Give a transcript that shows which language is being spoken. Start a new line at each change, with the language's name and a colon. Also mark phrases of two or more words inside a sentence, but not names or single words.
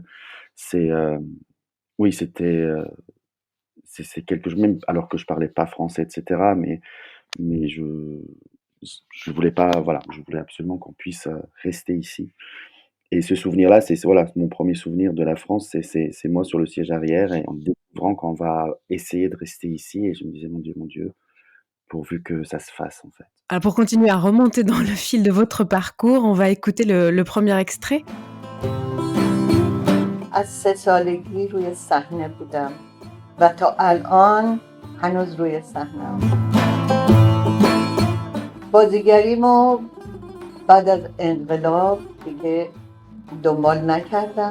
French: C'est, oui, c'est quelque chose même alors que je parlais pas français et cetera, mais je voulais pas voilà, je voulais absolument qu'on puisse, rester ici et ce souvenir-là, c'est voilà, mon premier souvenir de la France, c'est moi sur le siège arrière et en découvrant qu'on va essayer de rester ici et je me disais: mon Dieu, pourvu que ça se fasse, en fait». Alors pour continuer à remonter dans le fil de votre parcours, on va écouter le premier extrait.
Persian: از 3 سالگی روی صحنه بودم و تا الان هنوز روی صحنه‌ام. بازیگریمو بعد از انقلاب دیگه دنبال نکردم.